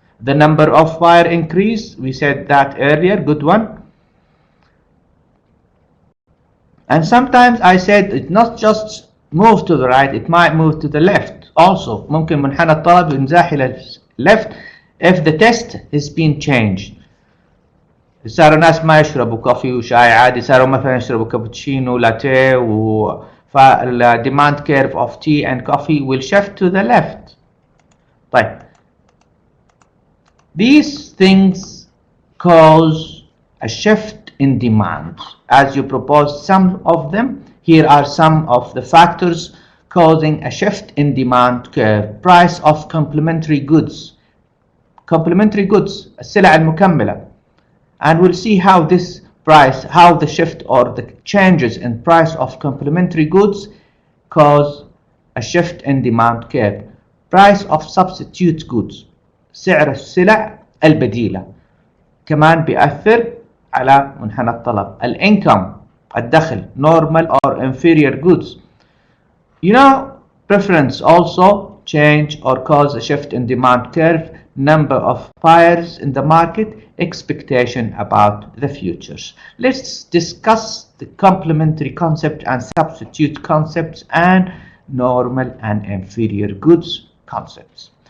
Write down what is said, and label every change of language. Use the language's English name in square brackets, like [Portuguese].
[English] The number of buyer increase, we said that earlier, good one. And sometimes I said it not just move to the right, it might move to the left also. [Arabic] ممكن منحنى الطلب ينزاح إلى [English] left if the test has been changed. [Arabic] صاروا ناس ما يشربوا كوفي وشاي عادي، صاروا مثلا يشربوا كابتشينو لاتيه فال [English] demand curve of tea and coffee will shift to the left. طيب, these things cause a shift in demand. As you propose some of them, here are some of the factors causing a shift in demand curve. Price of complementary goods. Complementary goods, [Arabic] السلع المكملة. [English] And we'll see how this price, how the shift or the changes in price of complementary goods cause a shift in demand curve. Price of substitute goods, [Arabic] سعر السلع البديلة كمان بيأثر على منحنى الطلب. الانكم [English] الدخل normal or inferior goods. You know, preference also change or cause a shift in demand curve, number of buyers in the market, expectation about the futures. Let's discuss the complementary concept and substitute concepts and normal and inferior goods concepts.